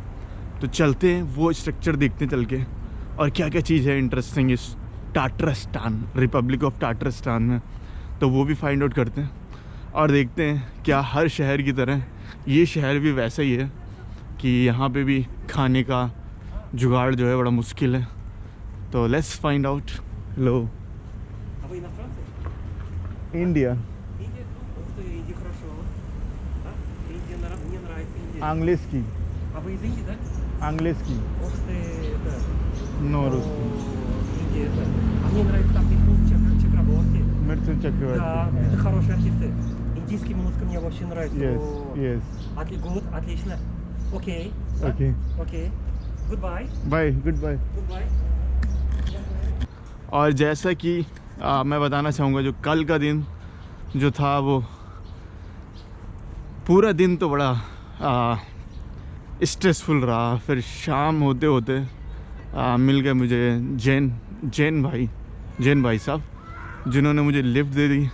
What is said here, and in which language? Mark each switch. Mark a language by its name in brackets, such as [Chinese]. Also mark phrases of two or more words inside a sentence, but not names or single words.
[Hindi] तो चलते हैं वो स्ट्रक्चर देखते हैं चल के, और क्या क्या चीज़ है इंटरेस्टिंग इस टाटरस्तान, रिपब्लिक ऑफ टाटरस्तान में, तो वो भी [English] find out [Hindi] करते हैं। और देखते हैं क्या हर शहर की तरह ये शहर भी वैसा ही है कि यहाँ पे भी खाने का जुगाड़ जो है बड़ा मुश्किल है। [English] तो let's find out. Hello. [Russian] А вы иностранцы? इंडिया। Индия? Ух ты, Индия хорошо. А? Индия мне нравится Индия. [Hindi] इंग्लिश की। [Russian] А вы из Индии, да? [Hindi] इंग्लिश की। [Russian] Ух ты, это... [English] नो [Russian] о, русский। Индия, это... А мне нравится там Митхун Чакраборти. मिर्चन Да, चक्रवर्ती। это хорошие артисты. Индийская музыка мне вообще нравится. [English] Yes, [Russian] О, [English] yes. Good, [Russian] отлично. Окей. да? [English] Okay. [Russian] Окей. [English] Goodbye. bye, goodbye. Goodbye. [Hindi] और जैसा कि मैं बताना चाहूँगा, जो कल का दिन जो था वो पूरा दिन तो बड़ा स्ट्रेसफुल रहा। फिर शाम होते होते मिल गए मुझे जैन भाई साहब, जिन्होंने मुझे लिफ्ट दे दी।